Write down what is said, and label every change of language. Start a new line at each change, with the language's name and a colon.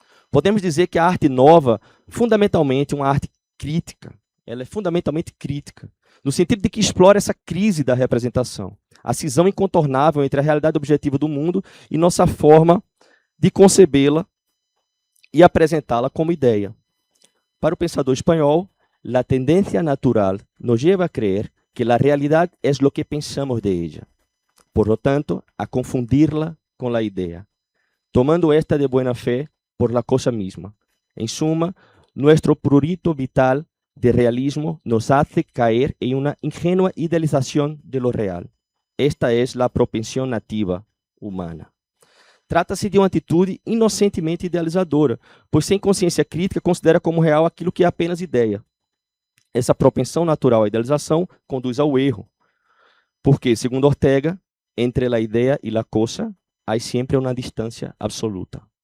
Portuguese: Podemos dizer que a arte nova, fundamentalmente uma arte crítica, ela é fundamentalmente crítica, no sentido de que explora essa crise da representação, a cisão incontornável entre a realidade objetiva do mundo e nossa forma de concebê-la e apresentá-la como ideia. Para o pensador espanhol,
Spanish: la tendencia natural nos lleva a creer que la realidad es lo que pensamos de ella. Por lo tanto, a confundirla con la idea, tomando esta de buena fe por la cosa misma. En suma, nuestro prurito vital de realismo nos hace caer en una ingenua idealización de lo real. Esta es la propensión nativa humana.
Portuguese: Trata-se de uma atitude inocentemente idealizadora, pois sem consciência crítica considera como real aquilo que é apenas ideia. Essa propensão natural à idealização conduz ao erro, porque, segundo Ortega, entre a ideia e a coisa há sempre uma distância absoluta.